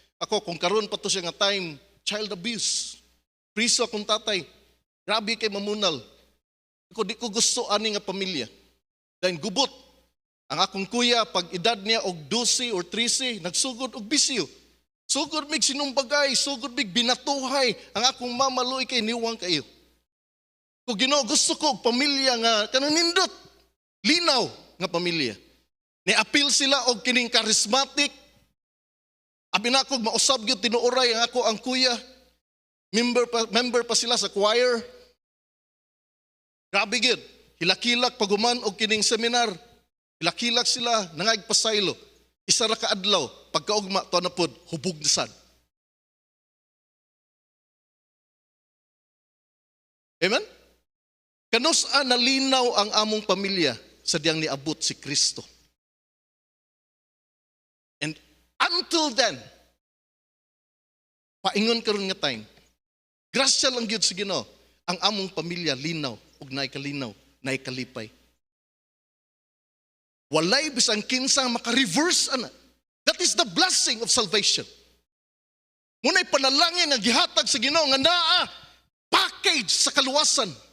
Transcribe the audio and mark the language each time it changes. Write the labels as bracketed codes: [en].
[ceb] Ako, kung karon pa to siya nga time, child abuse. Priso akong tatay. Grabe kay mamunal. Ako, di ko gusto ani nga pamilya. Dahil gubot. Ang akong kuya, pag edad niya og 12 or 13, nagsugod og bisyo. Sugod mig sinumbagay, sugod mig binatuhay. Ang akong mama luoy kay niwang kayo. Kung Ginoo, gusto ko og pamilya nga kanang nindot, linaw nga pamilya. Ni-appeal sila og kining charismatic. Abi na ko mausab gyud tinuoray ang ako ang kuya. Member pa sila sa choir. Grabe gyud. Hilakilak paguman og kining seminar. Hilakilak sila nangag pasaylo. Isa ra ka adlaw pagkaugma to na pod hubog na sad. Amen? Kanus nalinaw ang among pamilya sa diyang niabot si Kristo. [en] And until then, [ceb] paingon karon nga time, grasya lang gyud sa Ginoo ang among pamilya linaw ug naay kalinaw, naay kalipay. Walay bisang kinsang maka-reverse ana. [en] That is the blessing of salvation. [ceb] Muna'y panalangin nga gihatag sa Ginoo nga naa package sa kaluwasan.